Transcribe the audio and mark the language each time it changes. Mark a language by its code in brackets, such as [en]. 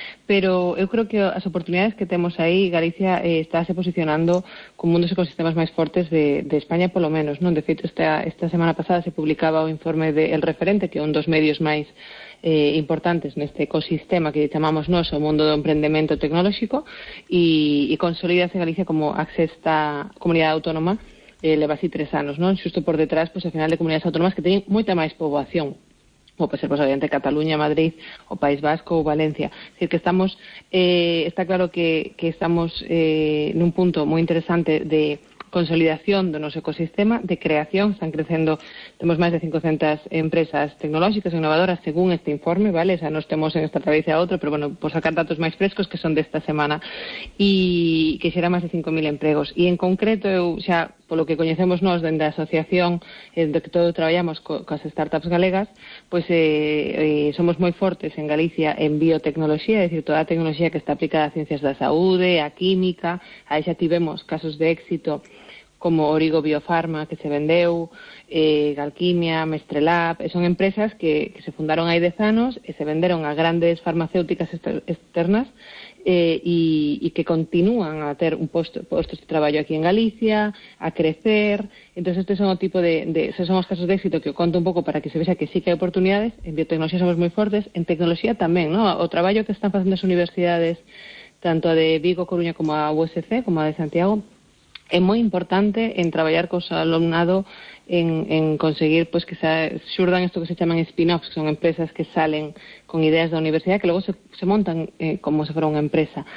[gl] Pero eu creo que as oportunidades que temos aí, Galicia está se posicionando como un dos ecosistemas máis fortes de España, polo menos, non? De feito, esta semana pasada se publicaba o informe de El Referente, que é un dos medios máis importantes neste ecosistema que chamamos nos o mundo do emprendemento tecnolóxico, e consolida-se Galicia como a sexta comunidade autónoma, leva así 3 anos, non? Xusto por detrás, pois, ao final, de comunidades autónomas que teñen moita máis poboación, como pode ser, pues, obviamente, Cataluña, Madrid, o País Vasco ou Valencia. [es] Es decir, [gl] que estamos, está claro que estamos nun punto moi interesante de consolidación do noso ecosistema, de creación. Están crecendo, temos máis de 500 empresas tecnolóxicas e innovadoras, según este informe, ¿vale? O sea, nos temos en esta travesía a outro, pero bueno, por sacar datos máis frescos que son desta semana, e que xera máis de 5.000 empregos. E en concreto, eu xa, polo que coñecemos nos dende a asociación, dende que todos traballamos coas startups galegas, pois somos moi fortes en Galicia en biotecnoloxía, é dicir, toda a tecnoloxía que está aplicada a ciencias da saúde, a química, aí xa tivemos casos de éxito como Origo Biofarma, que se vendeu, Galquimia, Mestrelab, son empresas que se fundaron hai 10 anos e se venderon a grandes farmacéuticas externas, e que continúan a ter un posto de traballo aquí en Galicia, a crecer. Entonces, este son o tipo de son os casos de éxito que eu conto un pouco para que se vexa que sí que hai oportunidades. En biotecnología somos moi fortes, en tecnología tamén, ¿no? O traballo que están facendo as universidades, tanto a de Vigo, Coruña, como a USC, como a de Santiago, é moi importante en traballar cos alumnado [es] en conseguir pues [gl] que surdan [es] esto que se llaman spin-offs, que son empresas que salen con ideas de la universidad que luego se montan como si fuera una empresa.